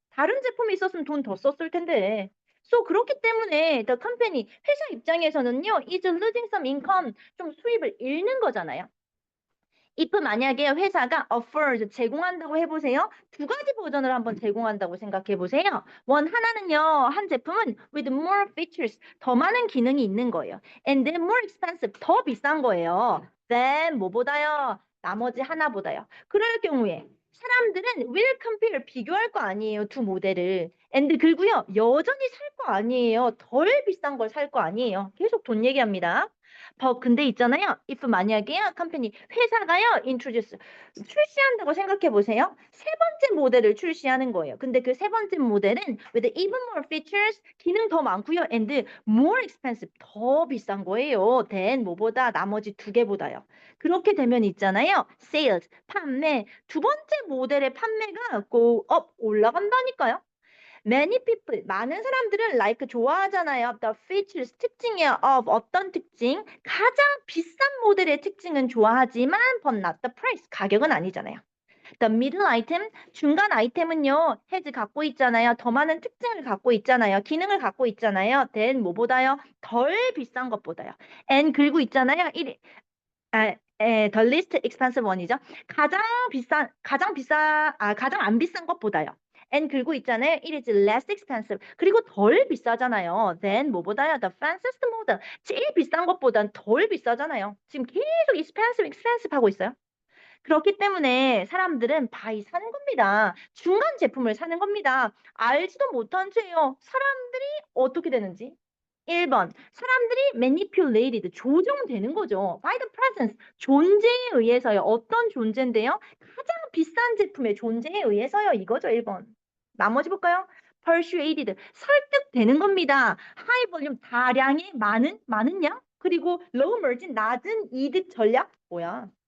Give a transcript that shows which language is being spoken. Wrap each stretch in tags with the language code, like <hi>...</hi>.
<ko>다른 제품이 있었으면 돈 더 썼을 텐데. So 그렇기 때문에 the company, 회사 입장에서는요,</ko> <en>is losing some income,</en> <ko>좀 수입을 잃는 거잖아요. if 만약에 회사가 offers 제공한다고 해보세요. 두 가지 버전을 한번 제공한다고 생각해 보세요. 원 하나는요. 한 제품은 with more features 더 많은 기능이 있는 거예요.</ko> <en>And then more expensive</en> <ko>더 비싼 거예요. Then 뭐보다요? 나머지 하나보다요. 그럴 경우에 사람들은</ko> <en>will compare</en> <ko>비교할 거 아니에요. 두 모델을. and 그리고요. 여전히 살 거 아니에요. 덜 비싼 걸 살 거 아니에요. 계속 돈 얘기합니다. 근데 있잖아요. if 만약에요. 컴퍼니 회사가요. introduce 출시한다고 생각해 보세요. 세 번째 모델을 출시하는 거예요. 근데 그 세 번째 모델은</ko> <en>with even more features</en> <ko>기능 더 많고요. and more expensive 더 비싼 거예요. than 뭐보다 나머지 두 개보다요. 그렇게 되면 있잖아요. sales 판매 두 번째 모델의 판매가 go up 올라간다니까요.</ko> <en>Many people, 많은 사람들은 like 좋아하잖아요. The features, 특징이요.</en> <ko>of 어떤 특징? 가장 비싼 모델의 특징은 좋아하지만</ko> <en>but not the price,</en> <ko>가격은 아니잖아요.</ko> <en>The middle item, 중간 아이템은요.</en> <ko>has 갖고 있잖아요. 더 많은 특징을 갖고 있잖아요. 기능을 갖고 있잖아요. then 뭐보다요? 덜 비싼 것보다요. and 그리고 있잖아요.</ko> <en>the least expensive one이죠.</en> <ko>가장 안 비싼 것보다요. and 그리고 있잖아요.</ko> <en>It is less expensive.</en> <ko>그리고 덜 비싸잖아요.</ko> <en>then 뭐보다요? The fanciest model.</en> <ko>제일 비싼 것보단 덜 비싸잖아요. 지금 계속 expensive 하고 있어요. 그렇기 때문에 사람들은 바이 사는 겁니다. 중간 제품을 사는 겁니다. 알지도 못한 채요. 사람들이 어떻게 되는지. 1번, 사람들이 manipulated, 조정되는 거죠.</ko> <en>by the presence,</en> <ko>존재에 의해서요. 어떤 존재인데요? 가장 비싼 제품의 존재에 의해서요. 이거죠, 1번. 나머지 볼까요? persuaded, 설득되는 겁니다. high volume, 다량의 많은 양, 그리고 low margin, 낮은 이득 전략, 뭐야?</ko>